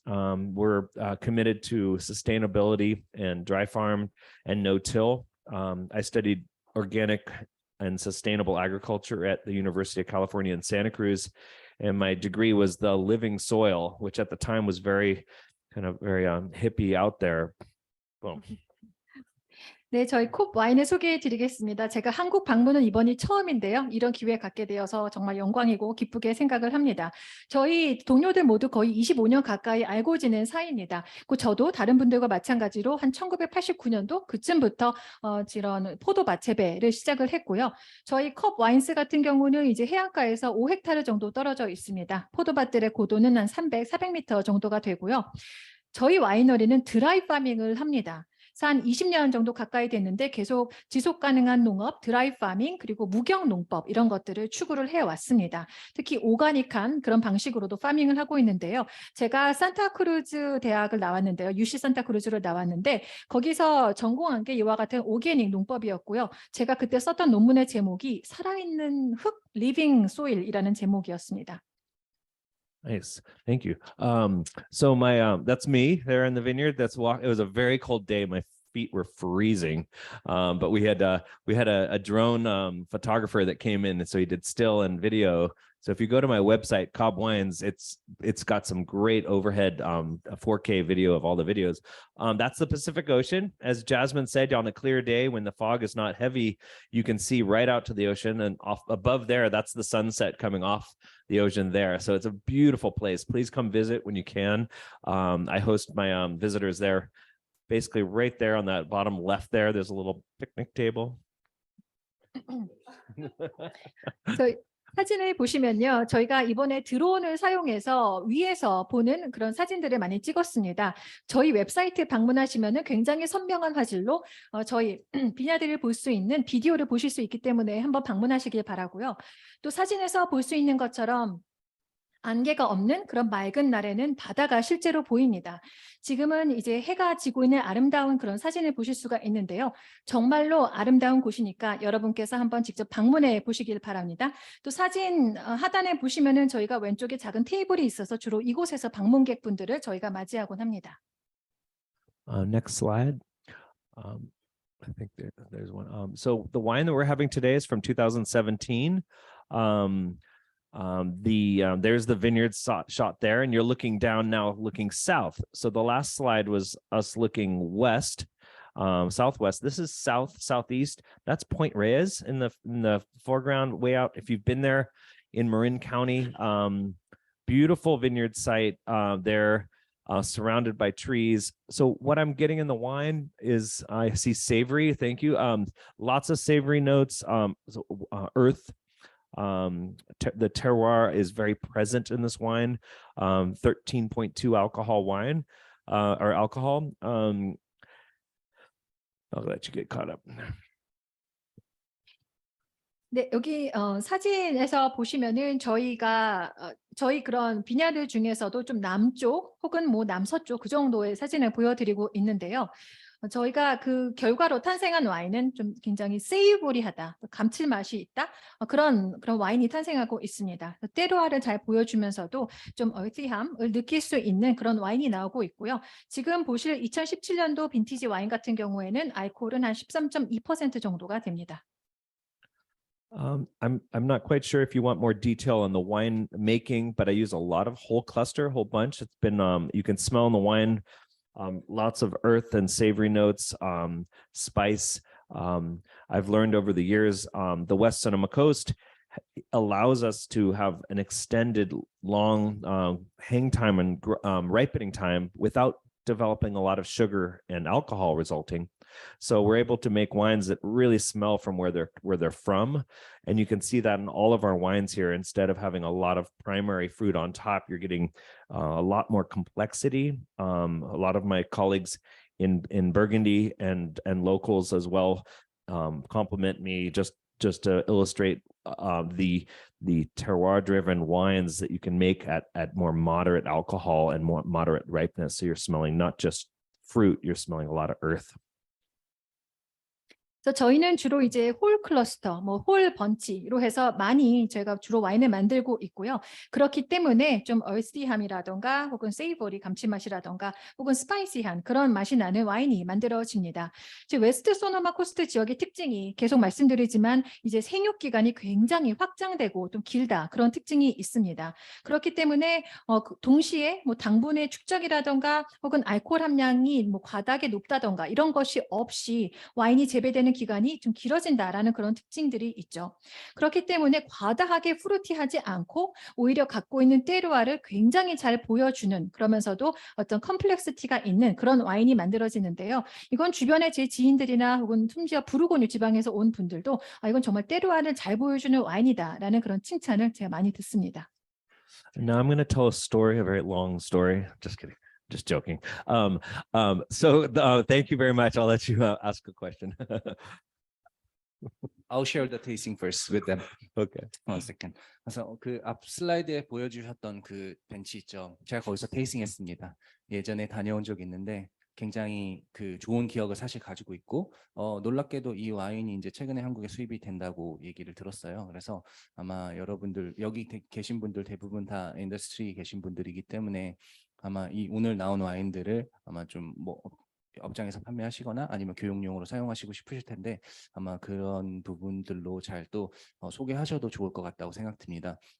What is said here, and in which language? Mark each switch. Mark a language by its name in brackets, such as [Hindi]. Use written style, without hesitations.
[English] We're committed to sustainability and dry farm and no-till. I studied organic and sustainable agriculture at the University of California in Santa Cruz. And my degree was the living soil, which at the time was very hippie out there. Boom. [Korean] 네, 저희 콥 와인을 소개해 드리겠습니다. 제가 한국 방문은 이번이 처음인데요. 이런 기회 갖게 되어서 정말 영광이고 기쁘게 생각을 합니다. 저희 동료들 모두 거의 25년 가까이 알고 지낸 사이입니다. 저도 다른 분들과 마찬가지로 한 1989년도 그쯤부터 이런 포도밭 재배를 시작을 했고요. 저희 컵 와인스 같은 경우는 이제 해안가에서 5헥타르 정도 떨어져 있습니다. 포도밭들의 고도는 한 300, 400m 정도가 되고요. 저희 와이너리는 드라이 파밍을 합니다. 그래서 한 20년 정도 가까이 됐는데 계속 지속 가능한 농업, 드라이 파밍, 그리고 무경 농법 이런 것들을 추구를 해왔습니다. 특히 오가닉한 그런 방식으로도 파밍을 하고 있는데요. 제가 산타크루즈 대학을 나왔는데요. UC 산타크루즈를 나왔는데 거기서 전공한 게 이와 같은 오게닉 농법이었고요. 제가 그때 썼던 논문의 제목이 살아있는 흙, 리빙 소일이라는 제목이었습니다. [English] Nice. Thank you. So that's me there in the vineyard. It was a very cold day. My feet were freezing. But we had a drone photographer that came in, and so he did still and video. So if you go to my website, Cobb Wines, it's got some great overhead 4K video of all the videos. That's the Pacific Ocean. As Jasmine said, on a clear day when the fog is not heavy, you can see right out to the ocean, and off above there, that's the sunset coming off the ocean there. So it's a beautiful place. Please come visit when you can. I host my visitors there. Basically right there on that bottom left there, there's a little picnic table. [Korean] So, 사진을 보시면요. 저희가 이번에 드론을 사용해서 위에서 보는 그런 사진들을 많이 찍었습니다. 저희 웹사이트 방문하시면은 굉장히 선명한 화질로 저희 비냐드를 볼 수 있는 비디오를 보실 수 있기 때문에 한번 방문하시길 바라고요. 또 사진에서 볼 수 있는 것처럼 안개가 없는 그런 맑은 날에는 바다가 실제로 보입니다. 지금은 이제 해가 지고 있는 아름다운 그런 사진을 보실 수가 있는데요. 정말로 아름다운 곳이니까 여러분께서 한번 직접 방문해 보시길 바랍니다. 또 사진 하단에 보시면은 저희가 왼쪽에 작은 테이블이 있어서 주로 이곳에서 방문객분들을 저희가 맞이하곤 합니다. [English] Next slide. I think there's one. So the wine that we're having today is from 2017. There's the vineyard shot there, and you're looking down now, looking south. So the last slide was us looking west, southwest. This is southeast. That's Point Reyes in the foreground, way out. If you've been there in Marin County, beautiful vineyard site there, surrounded by trees. So what I'm getting in the wine is I see savory. Thank you. Lots of savory notes. Earth. The terroir is very present in this wine. 13.2 alcohol wine or alcohol. I'll let you get caught up. [Korean] 네, 여기 사진에서 보시면은 저희가 저희 그런 비냐드 중에서도 좀 남쪽 혹은 뭐 남서쪽 그 정도의 사진을 보여드리고 있는데요. 저희가 그 결과로 탄생한 와인은 좀 굉장히 세이보리하다, 감칠맛이 있다 그런 와인이 탄생하고 있습니다. 테루아를 잘 보여주면서도 좀 얼티함을 느낄 수 있는 그런 와인이 나오고 있고요. 지금 보실 2017년도 빈티지 와인 같은 경우에는 알코올은 한 13.2% 정도가 됩니다. [English] I'm not quite sure if you want more detail on the wine making, but I use a lot of whole cluster, whole bunch. It's been you can smell in the wine. Lots of earth and savory notes, spice. I've learned over the years, the West Sonoma Coast allows us to have an extended long hang time and ripening time without developing a lot of sugar and alcohol resulting. So we're able to make wines that really smell from where they're from. And you can see that in all of our wines here. Instead of having a lot of primary fruit on top, you're getting a lot more complexity. A lot of my colleagues in Burgundy and locals as well compliment me just to illustrate the terroir-driven wines that you can make at more moderate alcohol and more moderate ripeness. So you're smelling not just fruit, you're smelling a lot of earth. [Korean] 그래서 저희는 주로 이제 홀 클러스터, 홀 번치로 해서 많이 저희가 주로 와인을 만들고 있고요. 그렇기 때문에 좀 얼스티함이라던가 혹은 세이버리 감칠맛이라던가 혹은 스파이시한 그런 맛이 나는 와인이 만들어집니다. 지금 웨스트 소노마 코스트 지역의 특징이 계속 말씀드리지만 이제 생육 기간이 굉장히 확장되고 좀 길다 그런 특징이 있습니다. 그렇기 때문에 동시에 당분의 축적이라던가 혹은 알코올 함량이 과다하게 높다던가 이런 것이 없이 와인이 재배되는 기간이 좀 길어진다라는 그런 특징들이 있죠. 그렇기 때문에 과다하게 프루티하지 않고 오히려 갖고 있는 테루아를 굉장히 잘 보여주는 그러면서도 어떤 컴플렉시티가 있는 그런 와인이 만들어지는데요. 이건 주변에 제 지인들이나 혹은 심지어 부르고뉴 지방에서 온 분들도 이건 정말 테루아를 잘 보여주는 와인이다라는 그런 칭찬을 제가 많이 듣습니다. [English] Now I'm going to tell a story, a very long story. Just just joking. Thank you very much. I'll let you ask a question. I'll share the tasting first with them. Okay. One second. [Korean] 그래서 그 앞 슬라이드에 보여주셨던 그 벤치 있죠. 제가 거기서 테이스팅했습니다. 예전에 다녀온 적이 있는데 굉장히 그 좋은 기억을 사실 가지고 있고 놀랍게도 이 와인이 이제 최근에 한국에 수입이 된다고 얘기를 들었어요. 그래서 아마 여러분들 여기 계신 분들 대부분 다 인더스트리 계신 분들이기 때문에 아마 이 오늘 나온 와인들을 아마 좀 뭐 업장에서 판매하시거나 아니면 교육용으로 사용하시고 싶으실 텐데 아마 그런 부분들로 잘 또 소개하셔도 좋을 것 같다고 생각됩니다.